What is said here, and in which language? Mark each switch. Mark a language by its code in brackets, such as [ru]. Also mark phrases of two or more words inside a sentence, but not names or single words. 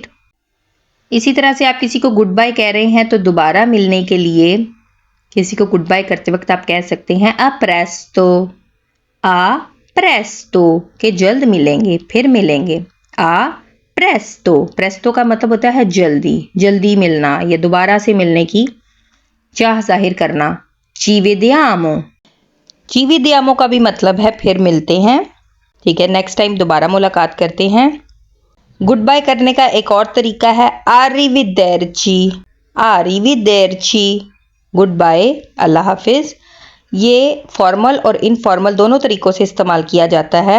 [hi] इसी तरह से आप किसी को [en] good bye [hi] कह रहे हैं तो दोबारा मिलने के लिए किसी को गुड बाय करते वक्त आप कह सकते हैं [it] a presto, a presto [hi] के जल्द मिलेंगे, फिर मिलेंगे। [it] a presto, [hi] प्रेस्तो का मतलब होता है जल्दी, जल्दी मिलना या दोबारा से मिलने की चाह जाहिर करना। [it] ci vediamo, ci vediamo [hi] का भी मतलब है फिर मिलते हैं। ठीक है, [en] next time [hi] दोबारा मुलाकात करते हैं। [en] good bye [hi] करने का एक और तरीका है arrivederci। arrivederci [en] good bye, [hi] अल्लाह हाफिज। ये फॉर्मल और इनफॉर्मल दोनों तरीकों से इस्तेमाल किया जाता है।